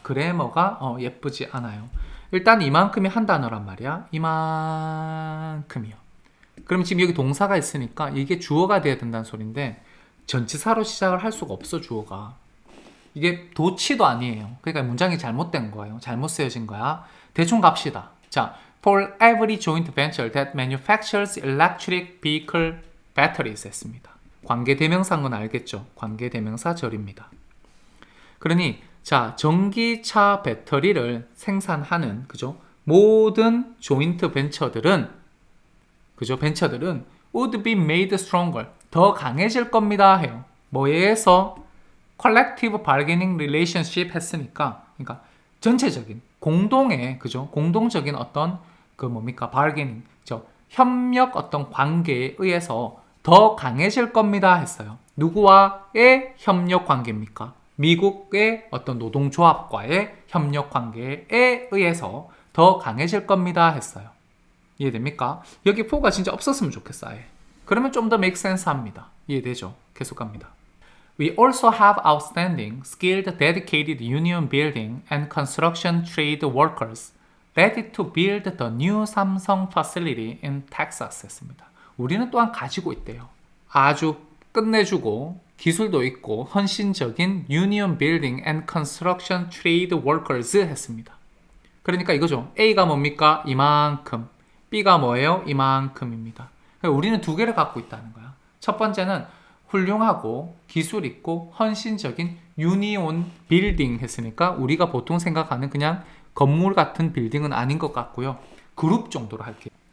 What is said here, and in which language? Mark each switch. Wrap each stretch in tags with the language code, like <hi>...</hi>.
<ko>그래머가 예쁘지 않아요. 일단 이만큼이 한 단어란 말이야. 이만큼이요. 그럼 지금 여기 동사가 있으니까 이게 주어가 돼야 된다는 소린데 전치사로 시작을 할 수가 없어, 주어가. 이게 도치도 아니에요. 그러니까 문장이 잘못된 거예요. 잘못 쓰여진 거야. 대충 갑시다.</ko> <en>자, for every joint venture that manufactures electric vehicle batteries</en> <ko>했습니다. 관계대명사인 건 알겠죠? 관계대명사 절입니다. 그러니 자, 전기차 배터리를 생산하는 그죠? 모든 조인트 벤처들은 그죠? 벤처들은</ko> <en>would be made stronger.</en> <ko>더 강해질 겁니다 해요. 뭐에 의해서?</ko> <en>collective bargaining relationship</en> <ko>했으니까, 그러니까 전체적인 공동의 그죠? 공동적인 어떤 그 뭡니까? bargaining, 협력 어떤 관계에 의해서 더 강해질 겁니다 했어요. 누구와의 협력 관계입니까? 미국의 어떤 노동조합과의 협력 관계에 의해서 더 강해질 겁니다 했어요. 이해됩니까? 여기 for가 진짜 없었으면 좋겠어 아예. 그러면 좀 더</ko> <en>make sense</en> <ko>합니다. 이해되죠? 계속 갑니다.</ko> <en>We also have outstanding, skilled, dedicated union building and construction trade workers ready to build the new Samsung facility in Texas</en> <ko>했습니다. 우리는 또한 가지고 있대요. 아주 끝내주고 기술도 있고 헌신적인</ko> <en>union building and construction trade workers</en> <ko>했습니다. 그러니까 이거죠. A가 뭡니까? 이만큼. B가 뭐예요? 이만큼입니다. 우리는 두 개를 갖고 있다는 거야. 첫 번째는 훌륭하고 기술 있고 헌신적인 유니온 빌딩 했으니까 우리가 보통 생각하는 그냥 건물 같은 빌딩은 아닌 것 같고요. 그룹 정도로 할게요.</ko>